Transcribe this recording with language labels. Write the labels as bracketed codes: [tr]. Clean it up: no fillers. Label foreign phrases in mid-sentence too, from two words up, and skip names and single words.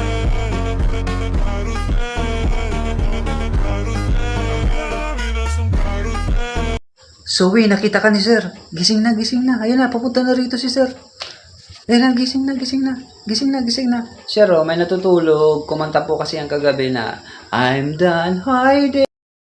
[es] la vida es un carrusel. [tl] Zoe, nakita ka ni sir. Gising na, gising na. Ayun na, papunta na rito si sir. Ayun na, gising na, gising na. Gising na, gising na. Sir, oh, may natutulog. Kumanta po kasi ang kagabi na [en] I'm done hiding.